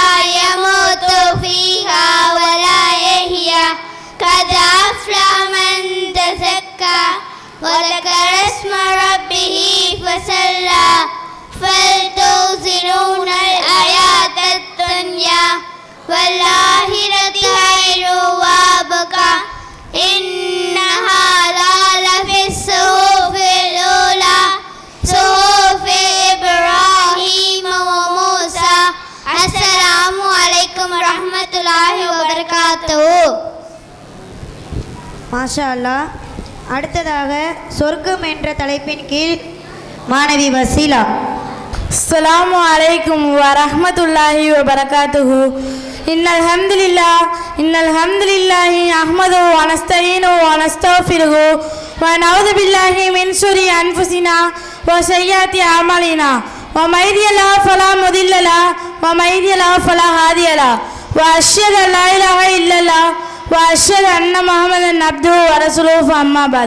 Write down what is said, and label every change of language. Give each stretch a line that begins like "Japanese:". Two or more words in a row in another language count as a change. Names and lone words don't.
Arabic: يموت فيها ولا يحيا قد أفلح من تزكى وذكر اسم ربه فصلى بل تؤثرون الحياة الدنيا والآخرة خير وأبقى إن هذا لفي الصحف الأولى صحف إبراهيم وموسى. السلام عليكم ورحمة الله وبركاته. ما شاء الله.
Tamil: அடுத்ததாக சொர்க்கம் என்ற தலைப்பின் கீழ் மாணவி வசீலா.
Arabic: السلام عليكم ورحمة الله وبركاته. إن الحمد لله نحمده ونستعينه ونستغفره ونعوذ بالله من شرور أنفسنا وسيئات أعمالنا ومن يهده الله فلا مضل له ومن يضلل فلا هادي له وأشهد أن لا إله إلا الله وأشهد أن محمدا عبده ورسوله أما بعد.